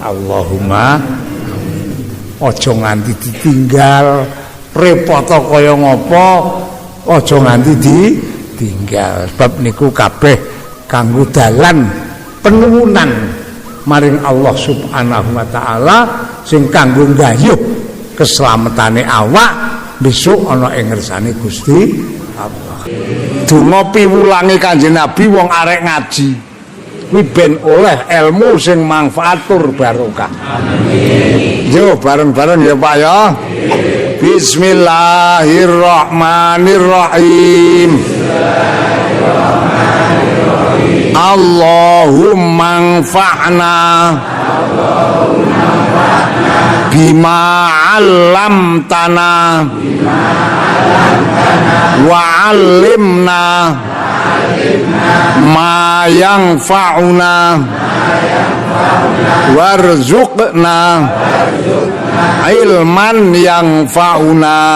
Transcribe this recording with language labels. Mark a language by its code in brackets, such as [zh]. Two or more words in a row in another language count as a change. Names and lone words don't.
[jv] Allahumma aja nganti ditinggal repot kaya ngapa aja nganti ditinggal sebab niku kabeh kanggo dalan penurunan maring Allah [ar] سبحانه وتعالى [jv] sing kanggo nggayuh keslametane awak besok ana ing ngersane Gusti Allah. Donga piwulange Kanjeng Nabi wong arek ngaji kuwi ben oleh ilmu sing manfaat tur barokah. Amin. Yo bareng-bareng ya Pak ya. [ar] بسم الله الرحمن الرحيم. اللهم انفعنا بما علمتنا وعلمنا ما ينفعنا وارزقنا علما ينفعنا.